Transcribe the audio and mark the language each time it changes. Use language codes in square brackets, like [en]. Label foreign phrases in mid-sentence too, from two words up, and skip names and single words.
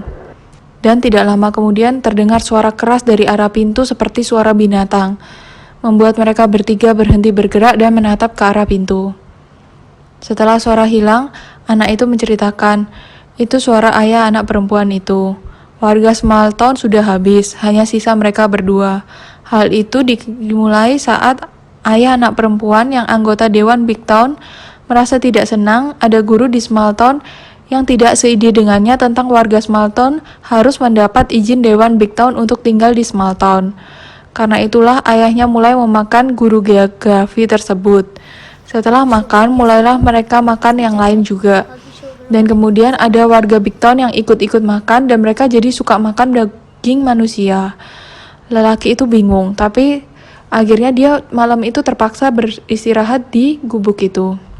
[id] Dan tidak lama kemudian terdengar suara keras dari arah pintu seperti suara binatang, membuat mereka bertiga berhenti bergerak dan menatap ke arah pintu. Setelah suara hilang, anak itu menceritakan, itu suara ayah anak perempuan itu. Warga [en] small town [id] sudah habis, hanya sisa mereka berdua. Hal itu dimulai saat ayah anak perempuan yang anggota Dewan Big Town merasa tidak senang ada guru di [en] small town [id] yang tidak seide dengannya tentang warga [en] small town [id] harus mendapat izin Dewan Big Town untuk tinggal di [en] small town. [id] Karena itulah ayahnya mulai memakan guru geografi tersebut. Setelah makan, mulailah mereka makan yang lain juga. Dan kemudian ada warga Big Town yang ikut-ikut makan dan mereka jadi suka makan daging manusia. Lelaki itu bingung, tapi akhirnya dia malam itu terpaksa beristirahat di gubuk itu.